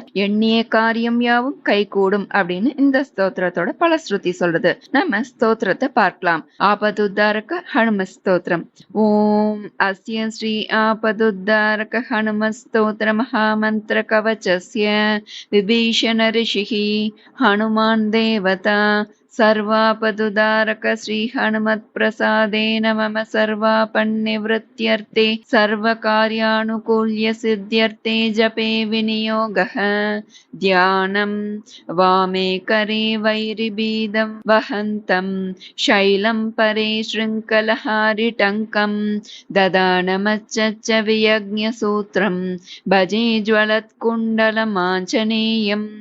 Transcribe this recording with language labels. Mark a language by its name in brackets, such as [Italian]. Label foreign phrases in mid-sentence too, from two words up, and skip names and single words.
[Tamil] எண்ணிய காரியம் யாவும் கைகூடும் அப்படின்னு இந்த ஸ்தோத்திரத்தோட பலஸ்ருதி சொல்றது. நம்ம ஸ்தோத்திரத்தை பார்க்கலாம். ஆபதுத்தாரக ஹனும ஸ்தோத்திரம். [Sanskrit] ॐ अस्य श्री आपदुद्धारक हनुम स्तोत्र महामन्त्र कवचस्य विभीषण ऋषिः हनुमान् देवता सर्वापदुदारक श्री हनुमत् प्रसादेन मम सर्वापन्निवृत्त्यर्थे सर्वकार्यानुकूल्य सिद्ध्यर्थे जपे विनियोगः ध्यानं वामे करे वैरिबीदं वहन्तं शैलं परे शृङ्खलहारिटङ्कं ददानमच्च वियज्ञसूत्रं भजे ज्वलत्कुण्डलमाञ्जनेयं